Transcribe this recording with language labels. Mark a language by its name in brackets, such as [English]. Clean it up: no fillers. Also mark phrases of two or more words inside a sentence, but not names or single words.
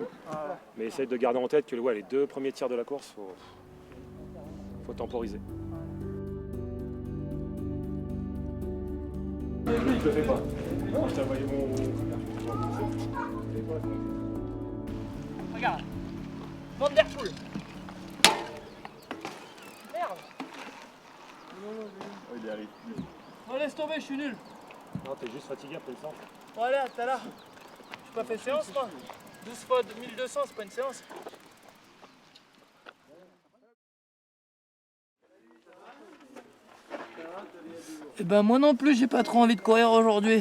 [French] Mais essaye de garder en tête que les 2 premiers tiers de la course, faut temporiser. Je le fais pas. Non, je t'ai envoyé mon. Regarde. Van der Poel. Merde. Il arrive. Bon, laisse tomber, je suis nul. Non, t'es juste fatigué après le sang. Bon, allez, à tout à l'heure. J'ai pas fait séance, moi. 12 fois 1200, c'est pas une séance. Eh ben, moi non plus, j'ai pas trop envie de courir aujourd'hui.